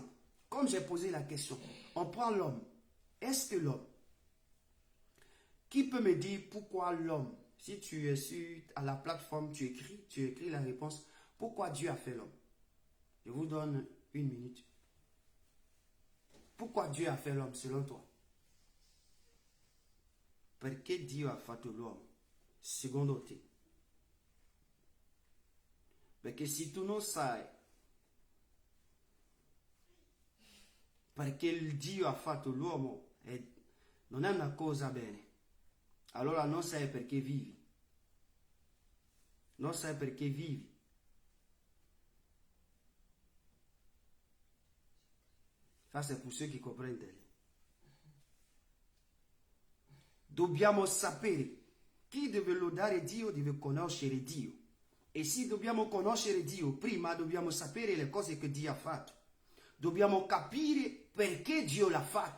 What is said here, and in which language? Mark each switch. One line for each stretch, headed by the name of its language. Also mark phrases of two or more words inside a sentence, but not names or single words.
French: Comme j'ai posé la question, on prend l'homme. Est-ce que l'homme, qui peut me dire pourquoi l'homme, si tu es à la plateforme, tu écris la réponse, pourquoi Dieu a fait l'homme? Je vous donne une minute. Pourquoi Dieu a fait l'homme selon toi?
Italian: Perché Dio ha fatto l'uomo? Secondo te? Perché se tu non sai perché il Dio ha fatto l'uomo non è una cosa bene, allora non sai perché vivi. Non sai perché vivi.
French: Ça c'est pour ceux qui comprennent.
Italian: Dobbiamo sapere. Chi deve lodare Dio deve conoscere Dio. E se dobbiamo conoscere Dio, prima dobbiamo sapere le cose che Dio ha fatto. Dobbiamo capire perché Dio l'ha fatto.